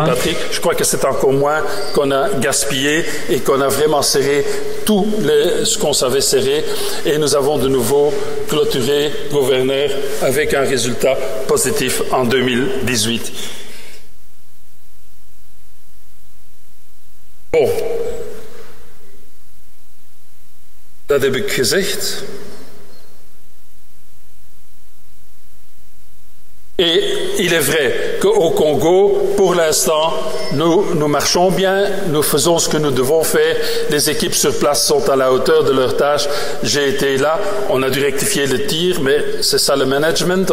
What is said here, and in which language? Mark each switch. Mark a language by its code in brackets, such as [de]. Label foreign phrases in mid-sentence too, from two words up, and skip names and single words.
[fr] Je crois que c'est encore moins qu'on a gaspillé et qu'on a vraiment serré tout ce qu'on savait serrer. Et nous avons de nouveau clôturé, gouverneur, avec un résultat positif en 2018. Bon. [nl] Dat heb ik gezegd. [fr] Et il est vrai qu'au Congo, pour l'instant, nous marchons bien, nous faisons ce que nous devons faire. Les équipes sur place sont à la hauteur de leurs tâches. J'ai été là, on a dû rectifier le tir, mais c'est ça le management.